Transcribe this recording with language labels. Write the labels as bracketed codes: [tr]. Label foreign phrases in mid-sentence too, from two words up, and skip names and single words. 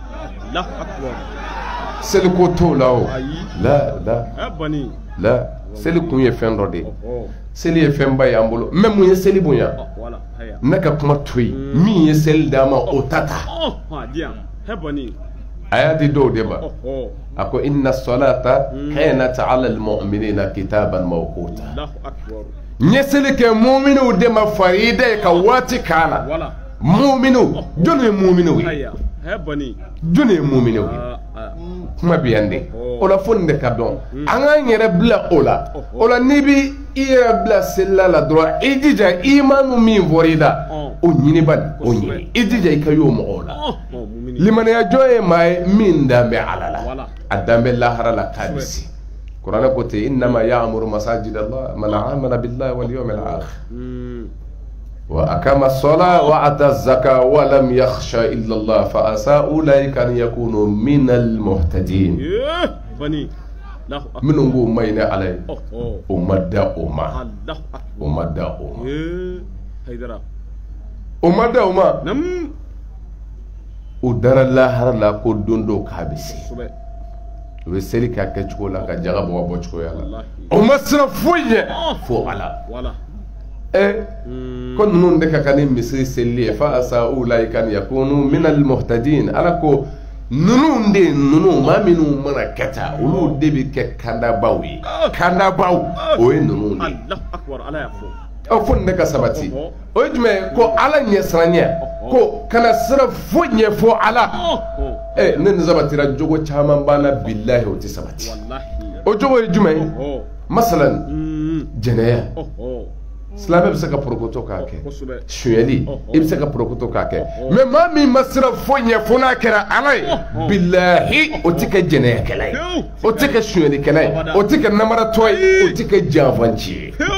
[bm] seli ko t'o la o la seli kun ye fɛn dɔ de ye seli ye fɛnba ye an bolo mɛ mun ye seli bonya ne ka kuma to yen min ye seli d'a ma o ta ta a y'a di dɔw de ma a ko [ar] إن الصلاة كانت على المؤمنين كتابا موقوتا [bm] n ye seli kɛ mu'miniw de ma farida ye ka waati k'a la mu'miniw jɔnni ye mu'miniw ye jɔnni ye mu'miniw ye kuma bɛ yan de o la fo nin de ka dɔn an k'an yɛrɛ bila o la n'i bi i yɛrɛ bila selila la dɔrɔn i jija imanu min fɔra i la o ɲini bani o ɲini i jija i ka y'o mɔgɔw la limaniya jɔn ye maa ye min dan bɛ ala la a dan bɛ lahara la k'a bɛ se kuranɛ ko ten [ar] إنما يعمر مساجد الله من آمن بالله واليوم الآخر وأقام الصلاة وآتى الزكاة ولم يخش إلا الله فعسى أولئك أن يكونوا من المهتدين [bm] minnu k'o ma ɲi ni ala ye o ma da o ma o ma da o ma o ma da o ma o dara lahara la ko don dɔ k'a bɛ se o bɛ seli k'a kɛ cogo la ka jaga bɔ ka bɔ cogoya la o ma siran foyi ɲɛ fo ala ko ninnu de ka kan ni misiri seli ye [ar] فعسى أولئك أن يكونوا من المهتدين [bm] ala ko ninnu de ninnu maa minnu mana kɛ tan olu de bɛ kɛ kandabaw ye kandabaw o ye ninnu de fo nin de ka sabati o ye jumɛn ye ko ala ɲɛsiranya ko kana sira foyi ɲɛfɔ ala ne nin sabatira jogo caman b'an na bilahi o tɛ sabati o jogo ye jumɛn ye masalan jɛnɛya silamɛ bɛ se ka porokoto k'a kɛ sonyɛli i bɛ se ka porokoto k'a kɛ mɛ maa min ma sira foyi ɲɛfɔ n'a kɛra ala ye bilahi o tɛ kɛ jɛnɛyakɛla ye o tɛ kɛ sonyɛlikɛla ye o tɛ kɛ namaratɔ ye o tɛ kɛ janfanci ye